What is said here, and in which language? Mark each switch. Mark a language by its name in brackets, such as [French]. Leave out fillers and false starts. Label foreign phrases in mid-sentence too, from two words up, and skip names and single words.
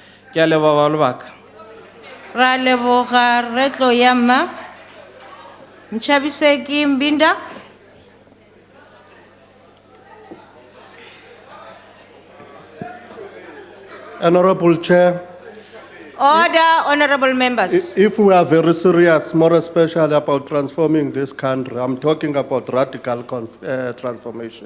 [Tswana] Ke a leboga ba lebaka. Ra leboga re tlo ya mma Mchabiseki Mbinda. [English] Honorable Chair. Order, honorable members. If we are very serious, more especially about transforming this country, I'm talking about radical transformation.